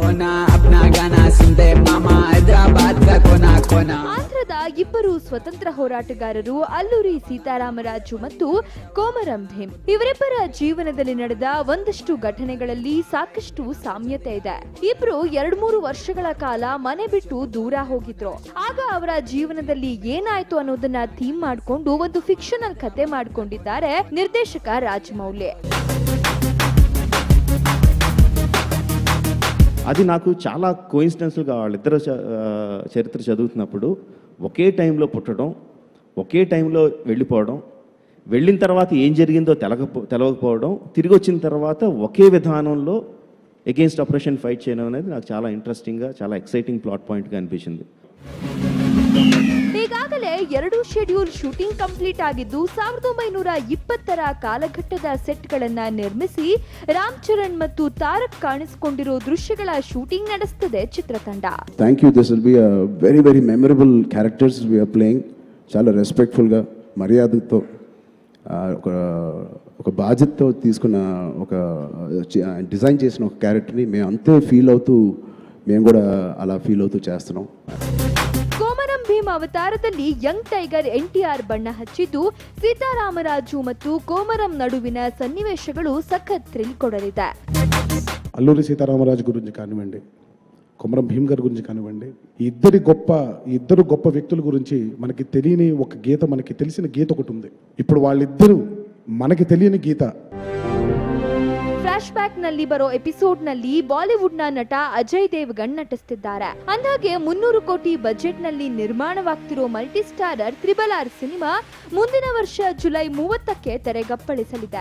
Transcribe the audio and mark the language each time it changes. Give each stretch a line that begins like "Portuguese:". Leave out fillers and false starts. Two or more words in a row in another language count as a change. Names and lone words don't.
Kannada: ಆಂಧ್ರದ ಇಬ್ಬರು ಸ್ವತಂತ್ರ ಹೋರಾಟಗಾರರು ಅಲ್ಲೂರಿ ಸೀತಾರಾಮರಾಜು ಮತ್ತು ಕೋಮರಂ ಭೀಮ್ ಇವರಿಬ್ಬರ ಜೀವನದಲ್ಲಿ ನಡೆದ ಒಂದಷ್ಟು ಘಟನೆಗಳಲ್ಲಿ ಸಾಕಷ್ಟು ಸಾಮ್ಯತೆ ಇದೆ. ಇಬ್ರು 2-3 ವರ್ಷಗಳ ಕಾಲ ಮನೆ ಬಿಟ್ಟು ದೂರ ಹೋಗಿದ್ರು. ಆಗ ಅವರ ಜೀವನದಲ್ಲಿ ಏನಾಯ್ತು ಅನ್ನೋದನ್ನ ಥೀಮ್ ಮಾಡಿಕೊಂಡು ಒಂದು ಫಿಕ್ಷನಲ್ ಕತೆ ಮಾಡಿಕೊಂಡಿದ್ದಾರೆ ನಿರ್ದೇಶಕ రాజమౌళి.
Telugu: అది నాకు చాలా కోయిన్సిడెన్స్గా వాళ్ళిద్దరు చరిత్ర చదువుతున్నప్పుడు ఒకే టైంలో పుట్టడం, ఒకే టైంలో వెళ్ళిపోవడం, వెళ్ళిన తర్వాత ఏం జరిగిందో తెలవకపోవడం, తిరిగి వచ్చిన తర్వాత ఒకే విధానంలో
English: against operation fight
Telugu: చేయడం అనేది నాకు చాలా ఇంట్రెస్టింగ్గా, చాలా
English: exciting plot point
Telugu: అనిపించింది.
Kannada: ಈಗಾಗಲೇ 2
English: schedule shooting complete
Kannada: ಆಗಿದ್ದು 1920ರ ಕಾಲಘಟ್ಟದ ಸೆಟ್ಗಳನ್ನ ನಿರ್ಮಿಸಿ ರಾಮ್ ಚರಣ್ ಮತ್ತು ತಾರಕ್ ಕಾಣಿಸಿಕೊಂಡಿರೋ ದೃಶ್ಯಗಳ ಶೂಟಿಂಗ್ ನಡೆಸುತ್ತದೆ ಚಿತ್ರತಂಡ.
English: thank you. this will be a very very memorable characters we are playing.
Telugu: చాలా రెస్పెక్ట్ఫుల్గా, మర్యాదతో, ఒక బాధ్యతతో తీసుకున్న ఒక డిజైన్ చేసిన ఒక క్యారెక్టర్ని మేము అంతే ఫీల్ అవుతూ, మేము కూడా అలా ఫీల్ అవుతూ చేస్తున్నాం.
Kannada: ಕೋಮರಂ ಭೀಮ್ ಅವತಾರದಲ್ಲಿ
English: young tiger
Kannada: NTR ಬಣ್ಣ ಹಚ್ಚಿದ್ದು ಸೀತಾರಾಮರಾಜು ಮತ್ತು ಕೋಮರಂ ನಡುವಿನ ಸನ್ನಿವೇಶಗಳು ಸಖತ್ ಥ್ರಿಲ್ ಕೊಡಲಿದೆ.
Telugu: అల్లూరి సీతారామరాజు గురించి కానివ్వండి, కొమరం భీమ్ గారి గురించి కానివ్వండి, ఇద్దరు గొప్ప వ్యక్తుల గురించి మనకి తెలియని ఒక గీత, మనకి తెలిసిన గీత ఒకటి ఉంది. ఇప్పుడు వాళ్ళిద్దరూ మనకి తెలియని ಗೀತ.
English: flash back
Kannada: ನಲ್ಲಿ ಬರೋ ಎಪಿಸೋಡ್ ನಲ್ಲಿ ಬಾಲಿವುಡ್ ನ ನಟ ಅಜಯ್ ದೇವಗನ್ ನಟಿಸುತ್ತಿದ್ದಾರೆ. ಅಂದಾಗೆ 300 ಕೋಟಿ ಬಜೆಟ್ ನಲ್ಲಿ ನಿರ್ಮಾಣವಾಗ್ತಿರೋ
English: multi starrer
Kannada: RRR ಸಿನಿಮಾ ಮುಂದಿನ ವರ್ಷ ಜುಲೈ 30ಕ್ಕೆ ತೆರೆಗಪ್ಪಳಿಸಲಿದೆ.